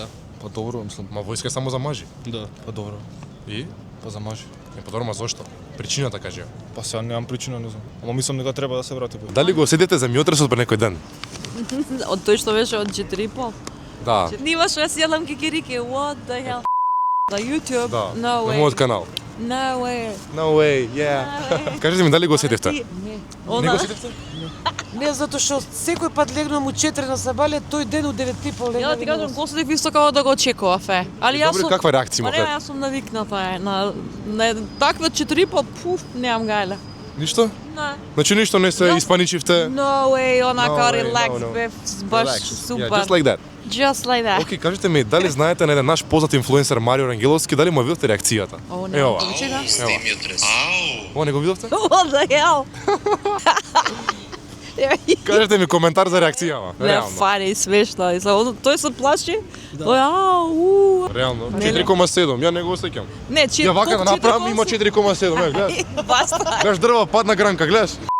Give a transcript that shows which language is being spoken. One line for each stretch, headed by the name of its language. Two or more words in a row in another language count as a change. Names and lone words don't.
Macedonian: Па добро, мислам. Ма војска е само за мажи. Да, па добро. И? Па за мажи. Не подобро, ма зошто? Причината кажи. Па сега немам причина, не знам. Ама мислам дека треба да се врати. Дали го осетите земјотресот пред некој ден? Од тој што беше од 4,5. Да. Снимаш јас јадам кикирики,
English: what the hell?
Macedonian: На YouTube? Да.
English: No
Macedonian: На
English: way.
Macedonian: мојот канал.
English: No way. No way, yeah.
Macedonian: Кажете ми дали го осетивте? Не го Она, осетивте? Не, затоа што секој пат легнам у 4 на сабале, тој ден у 9:30 легнам. ја да ти кажам, косетив исто како да го очекував е. Али јас Добре, сум... каква реакција Па имате? не, јас сум навикната на такви од 4,5, пуф, немам гајле. Ништо? Не. Значи ништо не се Јас- испаничивте?
English: No way, онака No way,
Macedonian: релакс
English: no, no.
Macedonian: бев баш
English: Relax.
Macedonian: супер.
English: Yeah, just like that. Just like that.
Macedonian: Океј, кажете ми, дали знаете на еден наш познат инфлуенсер Марио Рангеловски, дали му видовте реакцијата? О, не, Ева. чека. Земјотрес. Ау. Ова не го видовте?
English: What the hell?
Macedonian: Кажете ми коментар за реакцијава. Не, Реално. фари, смешно. И тој се плаши. Тој, ау, Реално. Не, не. 4,7, ја не го осеќам. Не, Ја вака да направам има 4,7, гледаш. Баста. Гледаш дрва падна гранка, гледаш.